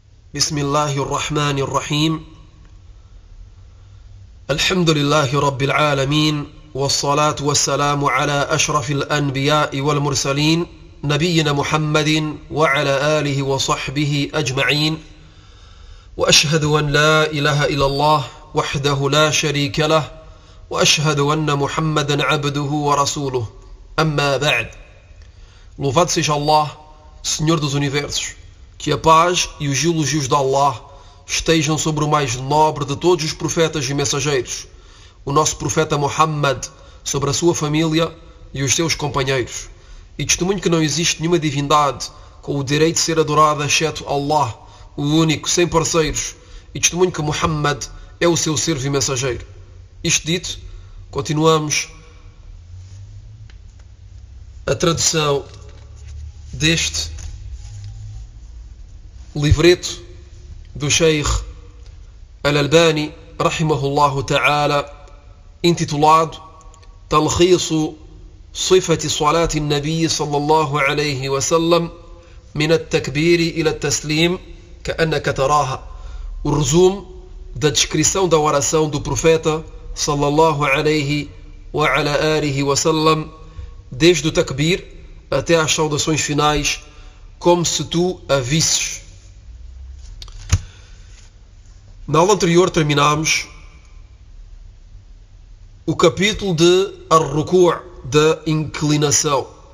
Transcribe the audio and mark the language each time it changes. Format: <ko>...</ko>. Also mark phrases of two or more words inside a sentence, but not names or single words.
<ar>بسم الله الرحمن الرحيم الحمد لله رب العالمين والصلاة والسلام على أشرف الأنبياء والمرسلين نبينا محمد وعلى آله وصحبه أجمعين وأشهد أن لا إله إلا الله وحده لا شريك له وأشهد أن محمدا عبده ورسوله أما بعد.</ar> <pt>Louvado seja Allah, Senhor dos Universos. Que a paz e os elogios de Allah estejam sobre o mais nobre de todos os profetas e mensageiros, o nosso profeta Muhammad, sobre a sua família e os seus companheiros. E testemunho que não existe nenhuma divindade com o direito de ser adorada exceto Allah, o único, sem parceiros. E testemunho que Muhammad é o seu servo e mensageiro. Isto dito, continuamos a tradução deste livreto do Sheikh Al-Albani</pt> <ar>رحمه الله تعالى,</ar> <pt>intitulado Talkhisu Sifati Salati Nabi sallallahu alayhi wa sallam min at-takbiri ila at-taslim ka'annaka taraha. O resumo da descrição da oração do profeta</pt> <ar>صلى الله عليه وعلى آله وسلم,</ar> <pt>desde o takbir até às saudações finais, como se tu a visses. Na aula anterior terminámos o capítulo de Ar-Ruku', da inclinação.</pt>